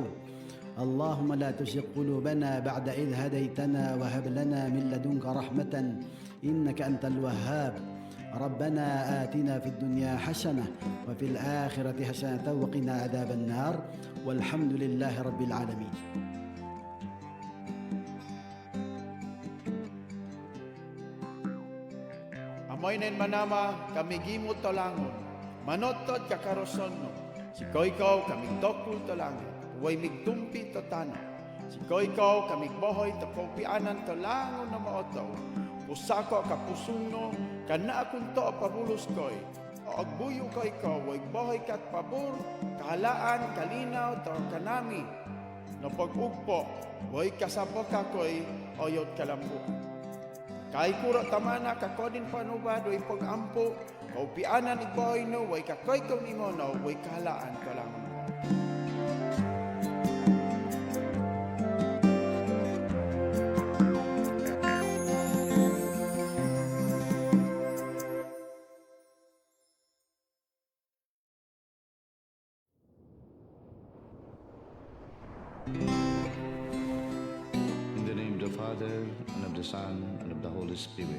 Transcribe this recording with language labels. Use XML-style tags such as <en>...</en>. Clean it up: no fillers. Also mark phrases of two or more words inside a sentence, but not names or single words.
<ar>اللهم لا تزغ قلوبنا بعد إذ هديتنا وهب لنا من لدنك رحمة إنك أنت الوهاب. ربنا آتنا في الدنيا حسنة وفي الآخرة حسنة وقنا عذاب النار والحمد لله رب العالمين.</ar> <obo>Amoy nen manama kami gimot tolangon, manotod kakaroson no. Si koikaw kami dokul tolangon, way migtumpi to tano. Si koikaw kami bohoy to kaupianan tolangon na maoto. Pusako kapusung no, kana akong to pabulos koy. O agbuyo koikaw, way bohoy kat pabor, kahalaan, kalinaw, to kanami. No pag-ugpo, way kasabok kakoy, oyot kalambu. Kay kuro tamana kakodin panubado ipag-ampo, kaupianan igboy no, way kakoy kong imo no, way kahalaan ka lang.</obo> <en>In the name of the Father, and of the Son, and of the Holy Spirit.</en>